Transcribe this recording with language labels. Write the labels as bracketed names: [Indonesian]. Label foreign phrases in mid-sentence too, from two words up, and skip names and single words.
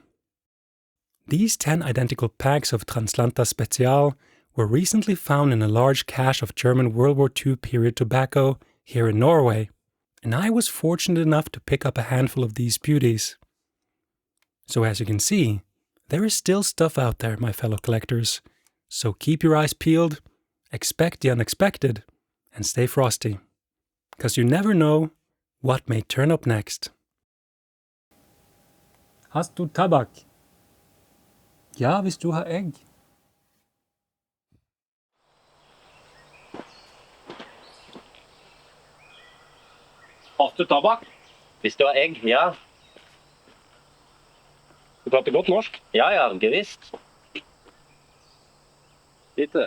[English] These 10 identical packs of Translanta Special were recently found in a large cache of German World War II period tobacco here in Norway, and I was fortunate enough to pick up a handful of these beauties. So as you can see, there is still stuff out there, my fellow collectors, so keep your eyes peeled, expect the unexpected, and stay frosty, because you never know what may turn up next. [German] Hast du Tabak? Ja, [Norwegian] hvis du har egg. [German] Hast du tabak? [Norwegian] Hvis du har egg, ja. Du prater godt norsk. [German] Ja, ja, gevisst. Bitte.